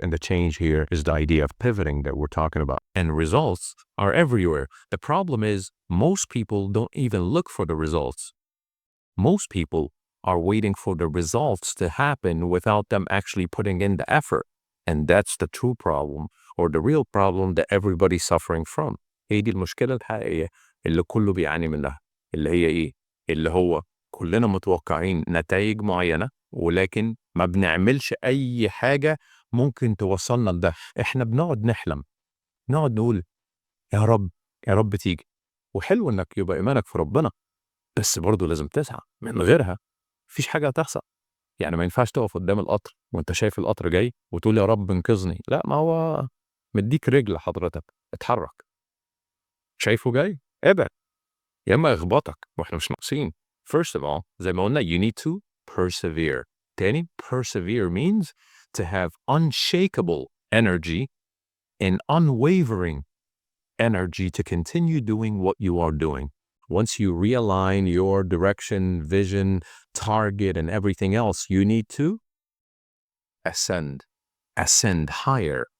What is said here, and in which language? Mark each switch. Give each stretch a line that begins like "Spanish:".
English: And the change here is the idea of pivoting that we're talking about. And results are everywhere. The problem is most people don't even look for the results. Most people are waiting for the results to happen without them actually putting in the effort. And that's the true problem or the real problem that everybody's suffering from.
Arabic: هي دي المشكلة الحقيقية اللي كله بيعاني منها، اللي هي إيه؟ اللي هو كلنا متوقعين نتائج معينة ولكن ما بنعملش أي حاجة ممكن توصلنا لده. إحنا بنقعد نحلم، نقعد نقول يا رب يا رب تيجي، وحلو إنك يبقى إيمانك في ربنا، بس برضه لازم تسعى، من غيرها مفيش حاجة هتحصل. يعني ما ينفعش تقف قدام القطر وانت شايف القطر جاي وتقول يا رب انقذني، لا، ما هو مديك رجل حضرتك، اتحرك، شايفه جاي ابعد يا اما اخبطك واحنا مش ناقصين.
English: First of all,
Arabic: زي ما قلنا
English: you need to persevere.
Arabic: تاني
English: persevere means to have unshakable energy and unwavering energy to continue doing what you are doing. Once you realign your direction, vision, target, and everything else, you need to ascend higher.